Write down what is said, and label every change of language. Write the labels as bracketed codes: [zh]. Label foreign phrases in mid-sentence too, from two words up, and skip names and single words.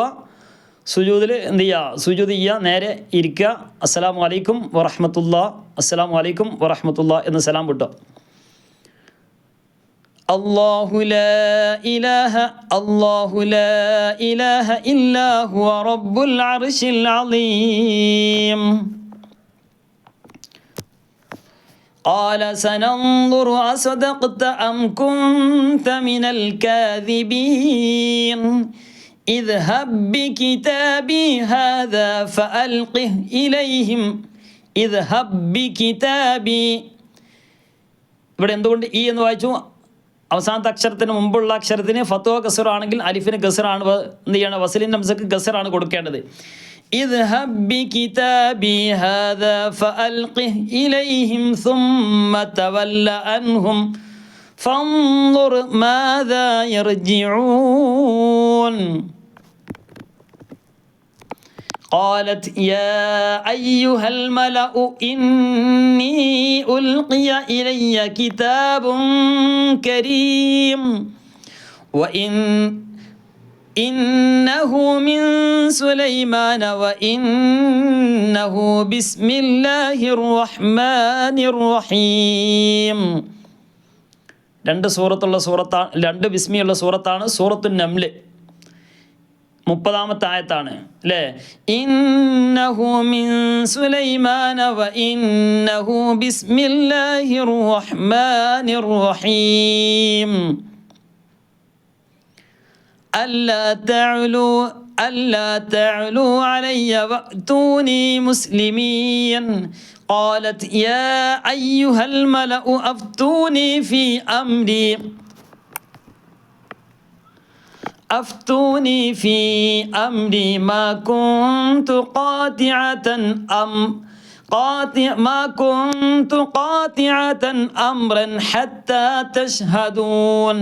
[ml] സുജൂദിൽ എന്ത് ചെയ്യുക, സുജൂദ് ചെയ്യുക, നേരെ ഇരിക്കുക, [ar] السلام عليكم ورحمة الله, السلام عليكم ورحمة الله [ml] എന്ന് സലാം വിട്ടുക. [ar] الله لا إله إلا هو رب العرش العظيم. قال سننظر أصدقت أم كنت من الكاذبين اذهب بكتابي هذا فألقه إليهم اذهب بكتابي. [ml] ഇവിടെ എന്തുകൊണ്ട് ഈ എന്ന് വായിച്ചു? അവസാനത്തെ അക്ഷരത്തിന് മുമ്പുള്ള അക്ഷരത്തിന് ഫത്വ ഗസറാണെങ്കിൽ അലിഫിന് ഗസറാണ് എന്ത് ചെയ്യണം, വസലിൻ ഹംസക്ക് ഗസറാണ് കൊടുക്കേണ്ടത്. [ar] اذهب بكتابي هذا فألقه إليهم ثم تول عنهم فانظر ماذا يرجعون. قالت يا أيها الملأ إني ألقي إلي كتاب كريم إنه من سليمان وإنه بسم الله الرحمن الرحيم. [ml] 2 സൂറത്തുള്ള സൂറത്താണ്, 2 ബിസ്മിയുള്ള സൂറത്താണ് സൂറത്തുൻ നംൽ. 30-ാമത്തെ ആയത്താണ് അല്ലേ? [ar] إنه من سليمان وإنه بسم الله الرحمن الرحيم. ألا تعلوا علي وأتوني مسلمين. قالت يا أيها الملأ أفتوني في أمري ما كنت قاطعة أمرا حتى تشهدون.